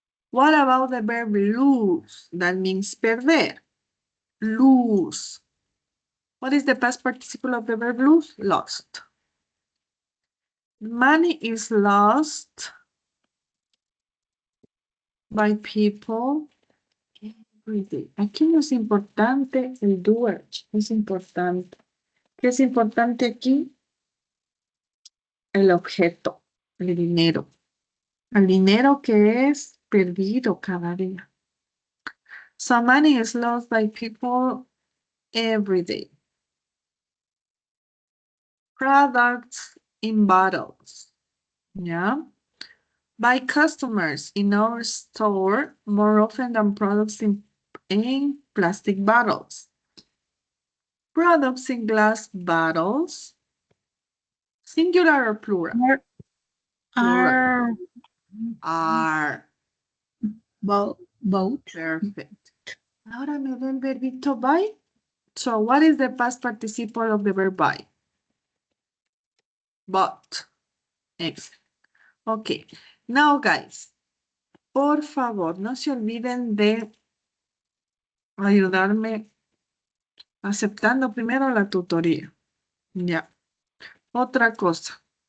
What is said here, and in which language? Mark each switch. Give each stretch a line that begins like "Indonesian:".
English: What about the verb lose? That means perder. Lose. What is the past participle of the verb lose? Lost. Money is lost by people every day.
Spanish: Aquí no es importante el doer, es importante. ¿Qué es importante aquí? El objeto, el dinero. El dinero que es perdido cada día.
English: So money is lost by people every day. Products in bottles. Yeah. By customers in our store more often than products in plastic bottles. Products in glass bottles. Singular or plural? Are both. Perfect.
Spanish: Ahora me da el verbito buy.
English: So what is the past participle of the verb buy? Bought. Excellent. Okay. Now, guys,
Spanish: por favor, no se olviden de ayudarme aceptando primero la tutoría. Ya. Otra cosa.